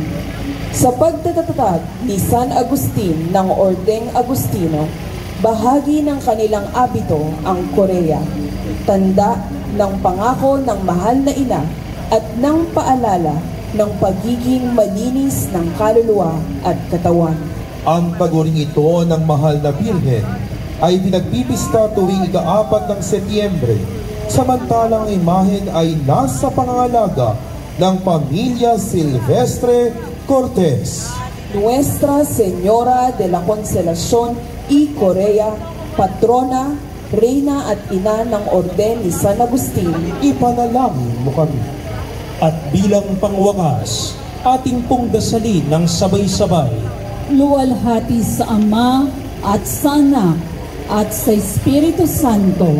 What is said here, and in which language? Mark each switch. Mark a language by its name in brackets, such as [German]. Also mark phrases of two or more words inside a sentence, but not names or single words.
[Filipino] Sa pagtatatag ni San Agustin ng Ordeng Agustino, bahagi ng kanilang abito ang korea, tanda ng pangako ng mahal na ina at ng paalala ng pagiging malinis ng kaluluwa at katawan. Ang paguring ito ng mahal na birhen ay pinagpipista tuwing ika-4 ng Setyembre, samantalang ang imahen ay nasa pangangalaga ng pamilya Silvestre Cortez. [Spanish] Nuestra Señora de la Consolación y Corea, patrona, [Filipino] reyna at ina ng Orden ni San Agustin, Ipanalangin mo kami. At bilang pangwakas, ating pong dasalin ng sabay-sabay. Luwalhati sa Ama at sa Anak at sa Espiritu Santo,